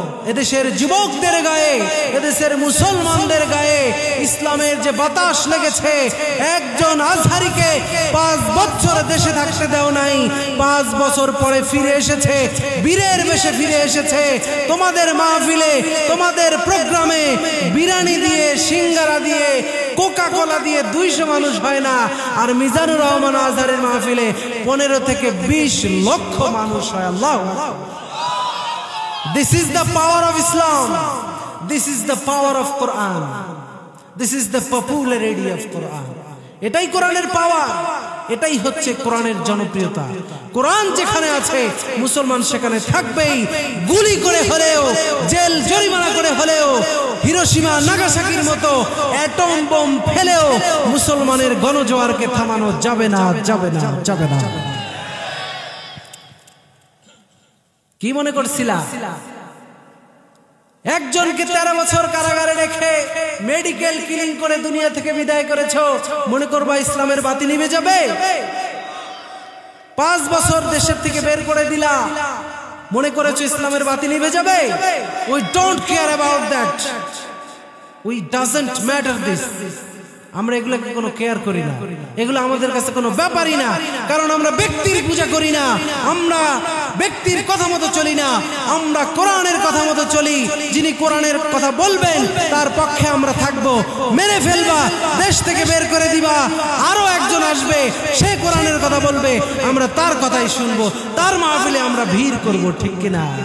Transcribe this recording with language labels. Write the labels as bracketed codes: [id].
[bn] এদেশের যুবকদের গায়ে, এদেশের মুসলমানদের গায়ে ইসলামের যে বাতাস লেগেছে, একজন আজহারিকে 5 বছর দেশে থাকতে দেও নাই, 5 বছর পরে ফিরে এসেছে, বীরের বেশে ফিরে এসেছে। তোমাদের মাহফিলে, তোমাদের প্রোগ্রামে বিরিয়ানি দিয়ে, সিঙ্গারা দিয়ে, কোকা কোলা দিয়ে 200 মানুষ হয় না, আর মিজানুর রহমান আজহারের মাহফিলে 15 থেকে 20 লক্ষ মানুষ হয়। [en] Allah, this is the power of Islam, this is the power of Quran, this is the popularity of Quran. [bn] এটাই কোরআনের পাওয়ার, এটাই হচ্ছে কোরআনের জনপ্রিয়তা। কোরআন যেখানে আছে মুসলমান সেখানে থাকবেই। গুলি করে হলেও, জেল জরিমানা করে হলেও, হিরোশিমা নাগাসাকির মতো অ্যাটম বোম ফেলেও মুসলমানের গণজোয়ারকে থামানো যাবে না, যাবে না, যাবে না। কি মনে করছিলা একজনকে 13 বছর কারাগারে রেখে মেডিকেল কিলিং করে দুনিয়া থেকে বিদায় করেছো, মনে করবা ইসলামের বাতি নিভে যাবে? 5 বছর দেশের থেকে বের করে দিলা, মনে করেছো ইসলামের বাতি নিভে যাবে? [en] We don't care about that, we doesn't matter this. [bn] আমরা এগুলোকে কোনো কেয়ার করি না, এগুলো আমাদের কাছে কোনো ব্যাপারই না, কারণ আমরা ব্যক্তির পূজা করি না, আমরা ব্যক্তির কথা মতো চলি না, আমরা কোরআনের কথা মতো চলি। যিনি কোরআনের কথা বলবেন তার পক্ষে আমরা থাকবো। মেরে ফেলবা, দেশ থেকে বের করে দিবা, আরো একজন আসবে, সে কোরআনের কথা বলবে, আমরা তার কথাই শুনবো, তার মাহফিলে আমরা ভিড় করব, ঠিক কিনা?